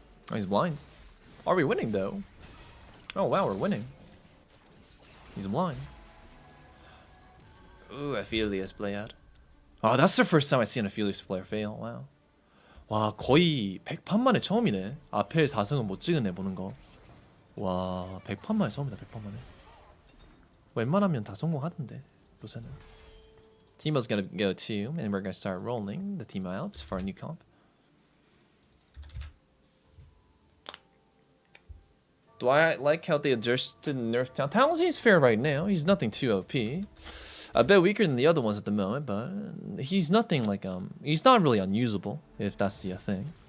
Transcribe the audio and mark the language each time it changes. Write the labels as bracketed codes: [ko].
[en] Oh, he's blind. Are we winning though? Oh wow, we're winning. He's blind. Ooh, Aphelios play out. Oh, that's the first time I've seen an Aphelios player fail. Wow. [ko] 와, 거의 100판 만에 처음이네. 앞에 4승은 못 찍은 애 보는 거. 와, 100판 만에 처음이다. 100판 만에. 웬만하면 다 성공하던데. 요새는. [en] Teemo's gonna go too, and we're gonna start rolling the team out for a new comp. Do I like how they adjusted nerf Talon? Talon seems fair right now. He's nothing too OP. A bit weaker than the other ones at the moment, but he's nothing like he's not really unusable if that's the thing.